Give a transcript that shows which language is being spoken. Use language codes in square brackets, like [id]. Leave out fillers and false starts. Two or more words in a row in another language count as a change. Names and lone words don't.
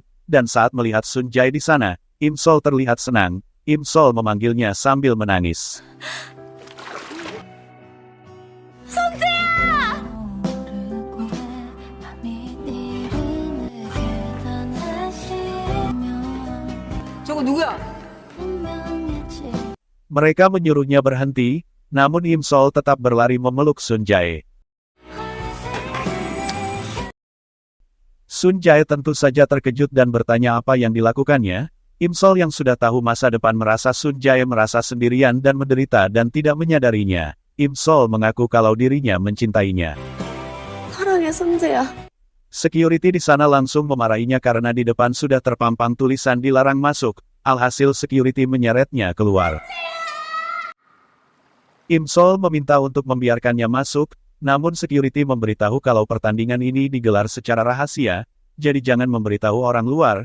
[id] Dan saat melihat Sun Jae di sana, Im Sol terlihat senang. Im Sol memanggilnya sambil menangis. [ko] 저거 누구야? [id] Mereka menyuruhnya berhenti, namun Im Sol tetap berlari memeluk Sun Jae. Sun Jae tentu saja terkejut dan bertanya apa yang dilakukannya. Im Sol yang sudah tahu masa depan merasa Sun Jae merasa sendirian dan menderita dan tidak menyadarinya. Im Sol mengaku kalau dirinya mencintainya. [ko] 사랑해, 선재야. [id] Security di sana langsung memarahinya karena di depan sudah terpampang tulisan dilarang masuk. Alhasil security menyeretnya keluar. Im Sol meminta untuk membiarkannya masuk, namun security memberitahu kalau pertandingan ini digelar secara rahasia, jadi jangan memberitahu orang luar.